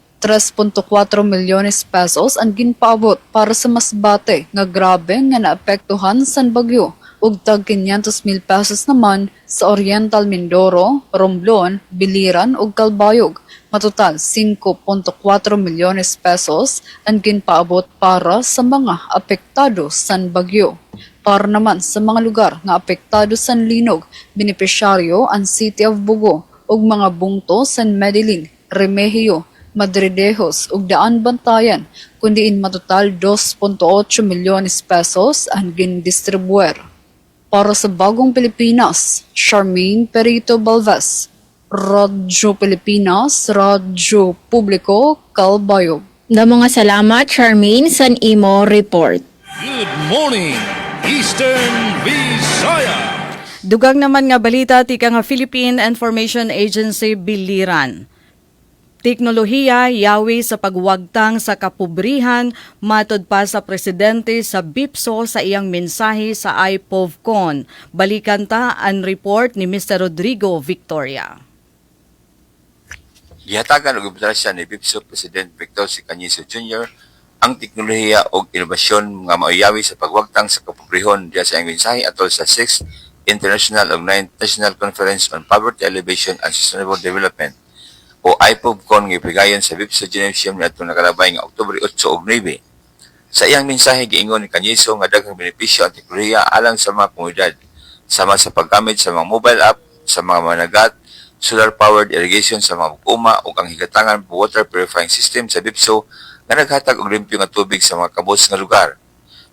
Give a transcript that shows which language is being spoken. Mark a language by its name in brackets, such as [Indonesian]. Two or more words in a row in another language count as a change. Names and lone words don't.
[Waray] 3.4 milyones pesos ang ginpaabot para sa masbate nga grabe nga naapektuhan san bagyo ug tag 500,000 pesos naman sa Oriental Mindoro, Romblon, Biliran ug Calbayog. Matotal 5.4 milyones pesos ang ginpaabot para sa mga apektado san bagyo. Para naman sa mga lugar nga apektado san linog, benepisyaryo ang City of Bugo ug mga bungto san Medellin, Remigio, Madridejos ug Daan Bantayan, kundiin matotal 2.8 milyones pesos ang gindistribuer. Para sa Bagong Pilipinas, Charmaine Parito Balvez, Radyo Pilipinas, Radyo Publiko, Calbayog. Damo nga salamat, Charmaine, san imo report. [English] Good morning, Eastern Visayas. [Waray] Dugang naman nga balita tika nga Philippine Information Agency Biliran. [Cebuano] Teknolohiya yawi sa pagwagtang sa kapobrihan matod pa sa presidente sa BIPSO sa iyang mensahe sa IPOVCON. Balikan ta ang report ni Mr. Rodrigo Victoria. Gihatagan og implementasyon ni BIPSO President Victor C. Cañizo Jr. ang teknolohiya o inobasyon nga mauyawi sa pagwagtang sa kapobrehon diya sa iyang mensahe atol sa [English] 6th International [Cebuano] ug 9th [English] National Conference on Poverty Alleviation and Sustainable Development [Cebuano] o IPOVCON nga ipigayon sa BIPSO Gymnasium niadtong nakalabay nga Oktubre 8 ug 9. Sa iyang mensahe giingon ni Cañizo nga daghang benepisyo ang teknolohiya alang sa mga komunidad sama sa paggamit sa mga [English] mobile app, [Cebuano] sa mga managat, [English] solar-powered irrigation [Cebuano] sa mga bukuma ug ang higatangan [English] water purifying system [Cebuano] sa BIPSO nga naghatag og limpyo nga tubig sa mga kabos nga lugar.